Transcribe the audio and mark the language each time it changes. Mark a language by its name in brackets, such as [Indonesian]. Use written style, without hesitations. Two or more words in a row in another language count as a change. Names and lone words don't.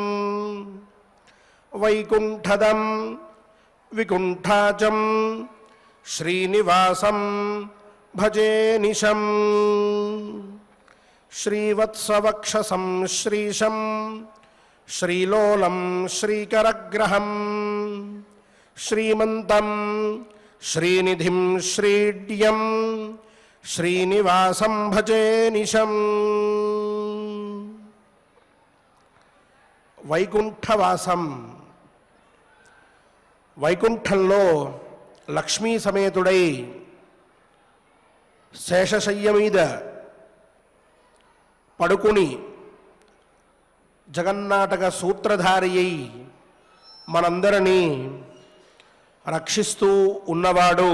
[Sanskrit] वैकुंठदं विकुंठाजं श्रीनिवासं भजे निशं श्रीवत्सवक्षसं श्रीशं श्रीलोलं श्रीकरग्रहं श्रीमन्तं श्रीनिधिं श्रीड्यं श्रीनिवासं भजे निशं। [Telugu] వైకుంఠవాసం వైకుంఠంలో లక్ష్మీ సమేతుడై శేషశయ్య మీద పడుకుని జగన్నాటక సూత్రధారి అయి మనందరినీ రక్షిస్తూ ఉన్నవాడు.